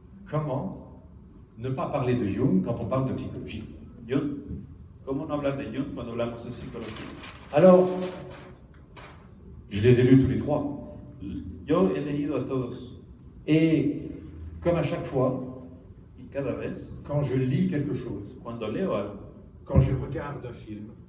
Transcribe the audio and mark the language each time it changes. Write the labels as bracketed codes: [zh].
[fr] Comment ne pas parler de Jung quand on parle de psychologie? [es] Jung. ¿Cómo no hablar de Jung cuando hablamos de psicología? [fr] Alors, je les ai lus tous les trois. [es] Yo he leído a todos [fr] Et comme à chaque fois, [es] y cada vez, [fr] quand je lis quelque chose, [es] cuando leo algo, [fr] quand je regarde un film,